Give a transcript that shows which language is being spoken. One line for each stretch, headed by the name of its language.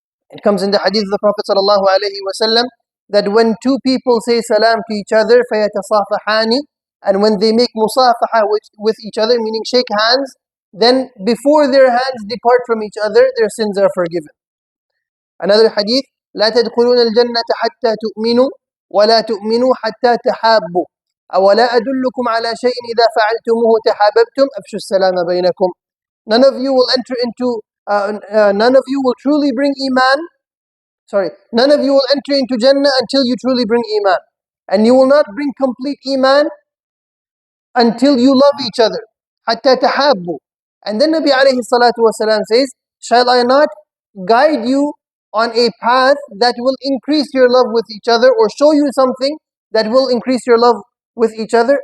English: It comes in the hadith of the Prophet ﷺ that when two people say salam to each other,
Arabic: فَيَتَصَافَحَانِ,
English: and when they make musafaha with each other, meaning shake hands, then before their hands depart from each other, their sins are forgiven. Another hadith,
Arabic: لا تدخلون الجنة حتى تؤمنوا ولا تؤمنوا حتى تحابوا أولا أدلكم على شيء إذا فعلتموه تحاببتم أفشوا السلام بينكم.
English: None of you will enter into none of you will truly bring iman. None of you will enter into Jannah until you truly bring iman, and you will not bring complete iman until you love each other.
Arabic: حتى تحابوا.
English: And then Nabi alayhi salatu wasalam says, shall I not guide you on a path that will increase your love with each other, or show you something that will increase your love with each other?